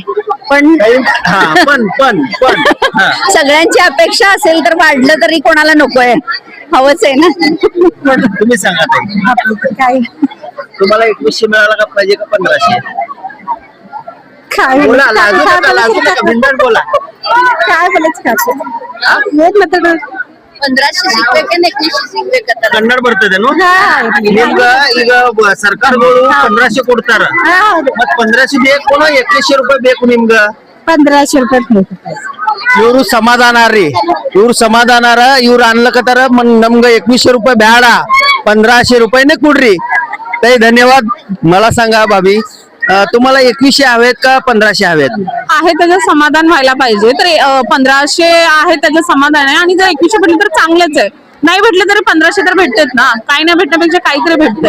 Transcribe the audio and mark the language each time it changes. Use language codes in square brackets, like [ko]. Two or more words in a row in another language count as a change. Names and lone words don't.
[mr] पण सगळ्यांची अपेक्षा असेल तर वाढलं तरी कोणाला नकोय, हवंच आहे ना. तुम्ही सांगा ताई, काय तुम्हाला 2100 मिळाला का पाहिजे का 1500? काय बोला, लाजू नका, लाजू नका, बिनधास्त बोला. काय बोलायचं? [kn] 1500 ಸಿಗ್ಬೇಕೆ 2100 ಸಿಗ್ಬೇಕಂತ ಕನ್ನಡ ಬರ್ತದೇನು? ಈಗ ಸರ್ಕಾರಗಳು 1500 ಕೊಡ್ತಾರ. ಮತ್ 1500 ಬೇಕು, 2100 ರೂಪಾಯಿ ಬೇಕು ನಿಮ್ಗ? 1500 ರೂಪಾಯಿ. ಇವ್ರು ಸಮಾಧಾನಾರ್ರಿ, ಇವ್ರು ಸಮಾಧಾನಾರ. ಇವ್ರು ಅನ್ಲಕತ್ತಾರ ನಮ್ಗ 2100 ರೂಪಾಯಿ ಬೇಡ, 1500 ರೂಪಾಯಿನೇ ಕೊಡ್ರಿ. [mr] ताई धन्यवाद. मला सांगा भाभी, तुम्हाला 2100 हवेत का 1500 हवेत? आहे त्याचं समाधान व्हायला पाहिजे. तर 1500 आहे त्याचं समाधान आहे. आणि जर 2100 भेटलं तर चांगलंच आहे. नाही भेटलं तरी 1500 तर भेटतात ना. काही नाही भेटण्यापेक्षा काहीतरी भेटतं.